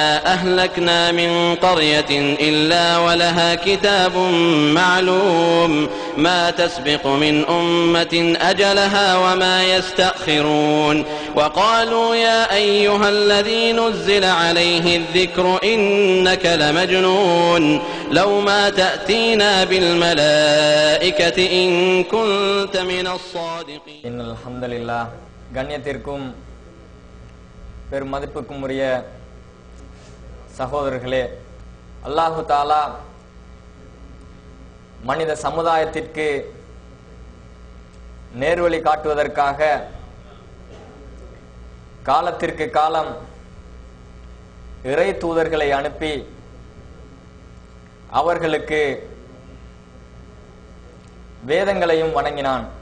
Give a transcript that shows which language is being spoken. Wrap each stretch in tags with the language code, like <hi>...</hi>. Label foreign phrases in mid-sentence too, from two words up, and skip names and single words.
<ar>أهلكنا من قرية إلا ولها كتاب معلوم ما تسبق من أمة أجلها وما يستأخرون وقالوا يا أيها الذي نزل عليه الذكر إنك لمجنون لو ما تأتينا بالملائكة إن كنت من الصادقين. إن الحمد لله</ar> <ta>கண்ணியத்திற்கும் பெரும் மதிப்புக்கும் உரிய சகோதரர்களே,</ta> <ar>الله تعالى</ar> <ta>மனித சமுதாயத்திற்கு நேர்வழி காட்டுவதற்காக காலத்திற்கு காலம் இறை தூதர்களை அனுப்பி அவர்களுக்கு வேதங்களையும் வழங்கினான்.</ta>